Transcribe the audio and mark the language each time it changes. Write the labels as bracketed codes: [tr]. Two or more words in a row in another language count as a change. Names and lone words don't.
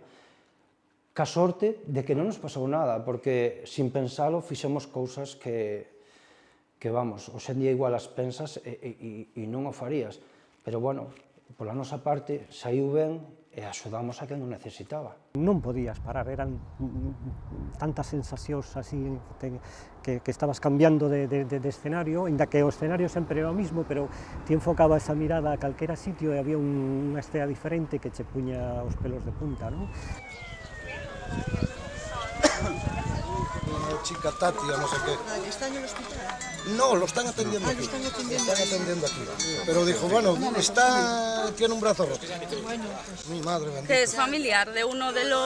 [gl] Ca sorte de que non nos pasou nada, porque sin pensalo fixemos cousas que vamos, hoxe en día igual as pensas e non o farías, pero bueno, pola nosa parte saiu ben e axudamos a quen o necesitaba. Non podías parar, eran tantas sensacións así que estabas cambiando de escenario, inda que o escenario sempre era o mismo, pero ti enfocabas a mirada a calquera sitio e había unha estea diferente que che puña os pelos de punta, non? [es] Una chica Tati, o no sé qué. ¿Está en el hospital? No, lo están atendiendo aquí. Lo están atendiendo aquí. Pero dijo, bueno, tiene un brazo roto. Bueno, Mi madre bendita. ¿Que es familiar de uno de los...?